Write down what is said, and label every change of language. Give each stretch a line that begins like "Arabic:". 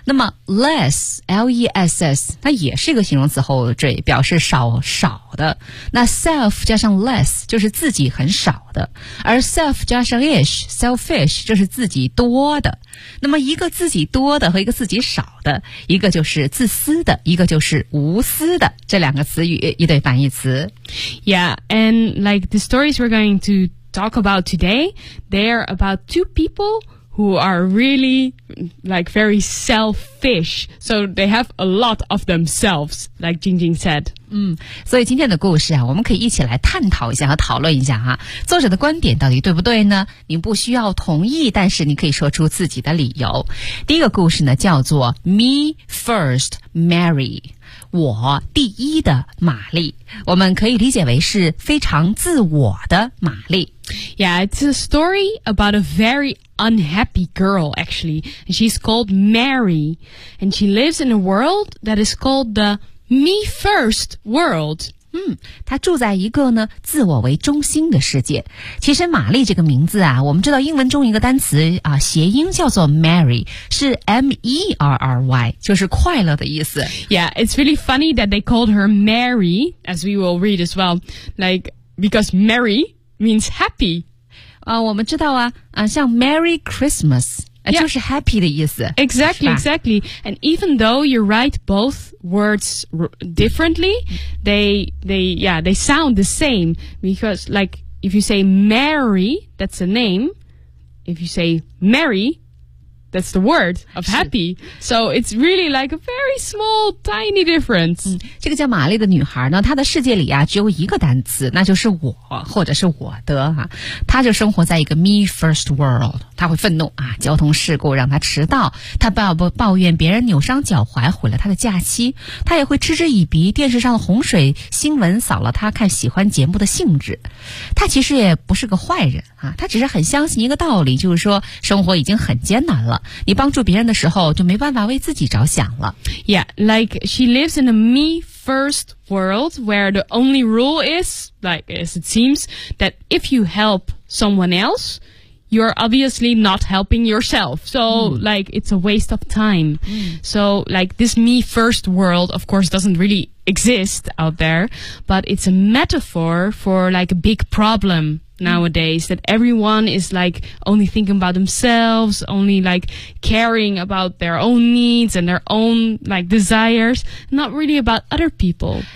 Chinese: 那么 less L-E-S-S 它也是一个形容词后缀，表示少少的，那 self 加上 less 就是自己很少的，而 self 加上 ish selfish 就是自己多的，那么一个自己多的和一个自己少的，一个就是自私的，一个就是无私的，这两个词语一对反义词。
English: Yeah, and like the stories we're going to talk about today, they're about two people who are really like very selfish, so they have a lot of themselves, like Jingjing said.
Chinese: 所以今天的故事啊，我们可以一起来探讨一下和讨论一下啊，作者的观点到底对不对呢？你不需要同意，但是你可以说出自己的理由。第一个故事呢，叫做 Me First Mary， 我第一的玛丽，我们可以理解为是非常自我的玛丽。
English: Yeah, it's a story about a very unhappy girl, actually. She's called Mary, and she lives in a world that is called the Me First World.
Chinese: 她住在一个呢自我为中心的世界。其实玛丽这个名字啊，我们知道英文中一个单词啊，谐音叫做 Mary， 是 M-E-R-R-Y， 就是快乐的意思。
English: Yeah, it's really funny that they called her Mary, as we will read as well, like, because Mary... means happy.
Chinese: 我们知道啊，像 Merry Christmas、yeah. 就是 happy 的意思。
English: Exactly, exactly. And even though you write both words differently, they sound the same. Because like If you say Mary, that's a name. If you say Mary, that's the word of happy. So it's really like a very small, tiny difference.、
Chinese: 嗯、这个叫玛丽的女孩呢，她的世界里啊只有一个单词，那就是我或者是我的啊。她就生活在一个 me first world。她会愤怒啊，交通事故让她迟到，她抱怨别人扭伤脚踝毁了她的假期，她也会嗤之以鼻电视上的洪水新闻扫了她看喜欢节目的兴致。她其实也不是个坏人啊，她只是很相信一个道理，就是说生活已经很艰难了。你帮助别人的时候就没办法为自己着想了。
English: Yeah, like she lives in a me first world where the only rule is, like as it seems, that if you help someone else, you're obviously not helping yourself. So、mm. like it's a waste of time.、Mm. So like this me first world of course doesn't really exist out there, but it's a metaphor for like a big problemnowadays, that everyone is like only thinking about themselves, only like caring about their own needs and their own like desires, not really about other people.